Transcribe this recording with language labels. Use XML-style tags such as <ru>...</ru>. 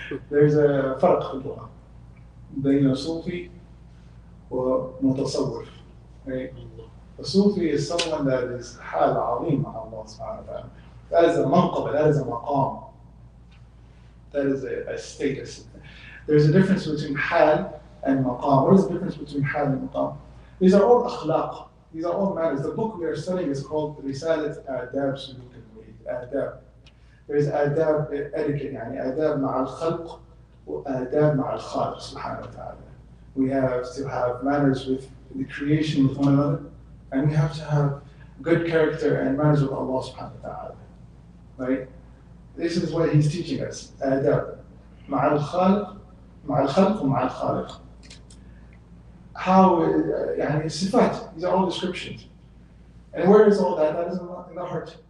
<en>There's a</en> <ar>فرق في اللغة بين صوفي ومتصوف.</ar> <en>Right? A Sufi is someone that is</en> <ar>حال عظيم مع</ar> <en>Allah subhanahu wa ta'ala. That is a manqaba, that is a maqam. That is a status. There's a difference between hal and maqam. What is the difference between hal and maqam? These are all akhlaq. These are all manners. The book we are studying is called Risalat Adab Suluk al-Murid. Adab. There's adab etiquette, adab</en> <ar>مع الخلق وآداب مع الخالق سبحانه وتعالى.</ar> <en>We have to have manners with the creation with one another, and we have to have good character and manners with Allah subhanahu wa ta'ala. Right? This is what he's teaching us.</en> <ar>آداب مع الخالق ومع الخالق.</ar> <en>How, صفات, these are all descriptions. And where is all that? That is in the heart.</en>